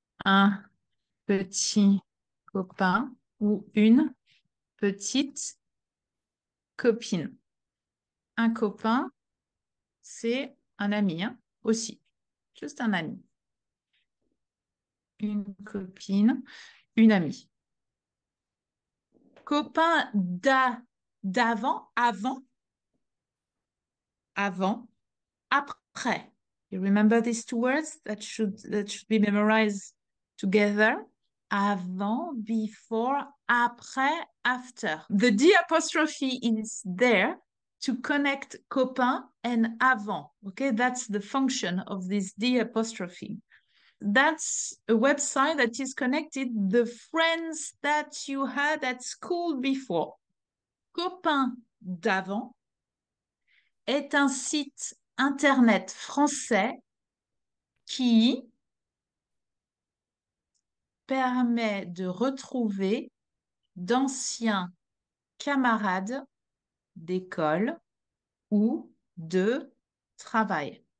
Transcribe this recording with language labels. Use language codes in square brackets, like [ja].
[fr] Un petit copain ou une petite copine. Un copain, c'est un ami, hein, aussi. Juste un ami. Une copine, une amie. Copain d'avant, avant, après. [en] You remember these two words that should be memorized together? Avant, before, après, after. The D apostrophe is there to connect copain and avant. Okay, that's the function of this D apostrophe. That's a website that is connected the friends that you had at school before. [fr] Copain d'avant est un site internet français qui permet de retrouver d'anciens camarades d'école ou de travail.